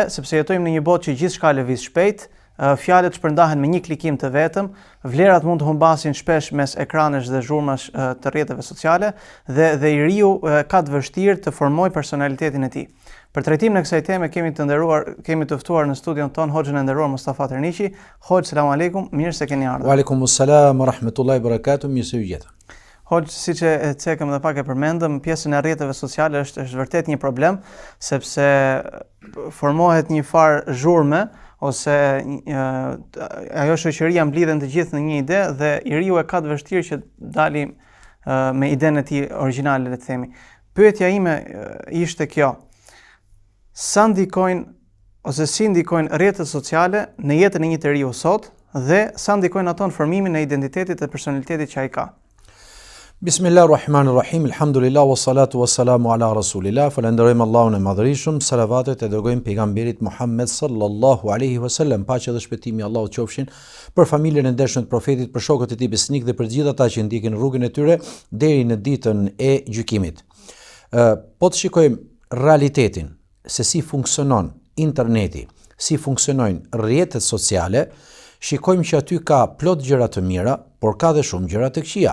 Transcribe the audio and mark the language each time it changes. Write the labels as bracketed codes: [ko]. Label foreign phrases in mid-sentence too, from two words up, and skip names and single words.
[sq] Sepse jetojmë në një botë që gjithçka lëviz shpejt, fjalët shpërndahen me një klikim të vetëm, vlerat mund të humbasin shpesh mes ekranesh dhe zhurmash të rrjeteve sociale dhe i riu ka të vështirë të formojë personalitetin e tij. Për trajtimin e kësaj teme kemi të ftuar në studion ton Hoxhën e nderuar Mustafa Terniqi. Hoxh, [ar] سلام عليكم, [sq] mirë se keni ardhur. [ar] وعليكم السلام ورحمة الله وبركاته, [sq] mirë se u gjeta. Hoxh, siç e cekëm dhe pak e përmendëm, pjesën e rrjeteve sociale është vërtet një problem, sepse formohet një farë zhurme ose ajo shoqëria mblidhen të gjithë në një ide dhe i riu e ka të vështirë që dali me idenë e tij origjinale, le të themi. Pyetja ime ishte kjo: sa ndikojnë ose si ndikojnë rrjetet sociale në jetën e një të riu sot dhe sa ndikojnë ato në formimin e identitetit dhe personalitetit që ai ka? [ar] بسم الله الرحمن الرحيم، الحمد لله، والصلاة والسلام على رسول الله, [sq] falenderojmë Allahun e madhërisëm, salavatet e dërgojmë pejgamberit Muhammed [ar] صلى الله عليه وسلم, [sq] paqja dhe shpëtimi Allahut qofshin për familjen e ndershme të profetit, për shokët e tij besnik dhe për gjithë ata që ndjekin rrugën e tyre deri në ditën e gjykimit. Po të shikojmë realitetin se si funksionon interneti, si funksionojnë rrjetet sociale, shikojmë që aty ka plot gjëra të mira, por ka dhe shumë gjëra të këqija.